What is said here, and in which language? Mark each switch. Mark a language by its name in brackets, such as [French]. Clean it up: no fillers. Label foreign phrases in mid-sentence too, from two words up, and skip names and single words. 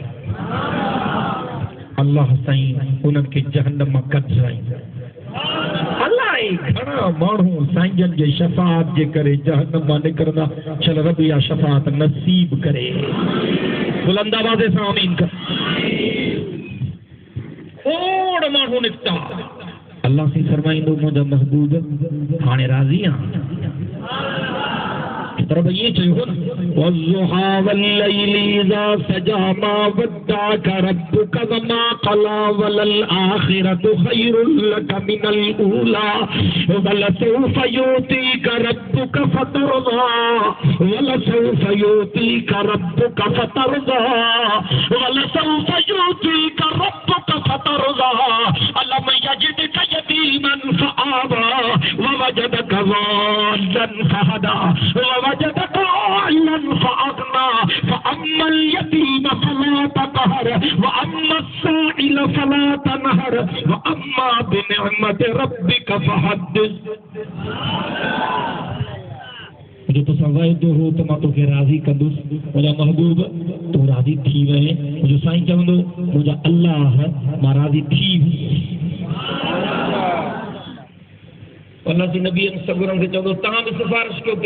[Sindhi] अल्लाह साईं उन्हनि खे जहन्नम मां कढाईंदा अलाए घणा माण्हू साईं जन जे शफ़ाअत जे करे जहन्नम मां निकिरंदा चल रब इहा शफ़ाअत नसीब करे बुलंद आवाज़ सां आमीन कर खोड़ माण्हू निकिता अल्लाह साईं फरमाईंदो मुंहिंजा महबूब हाणे राज़ी आहियां [Arabic] रब ये चयो والضحى والليل إذا سجى ما ودعك ربك وما قلى ولل الآخرة خير لك من الأولى ولسوف يعطيك ربك فترضى ولسوف يعطيك ربك فترضى ولسوف يعطيك ربك فترضى ألم يجدك يتيما فآوى ووجدك ضالا فهدى وجدك عائلا فأغنى فأما اليتيم فلا تقهر وأما السائل فلا تنهر وأما بنعمة ربك فحدث [Sindhi] जो तो वाइदो हो तो मां तोखे राज़ी कंदुसि मुंहिंजा महबूब तूं राज़ी थी वञे मुंहिंजो साईं चवंदो मुंहिंजा अल्लाह मां राज़ी थी अल्लाह जी नबी सगुरनि खे चवंदो तव्हां बि सिफारिश कयो कंहिंजी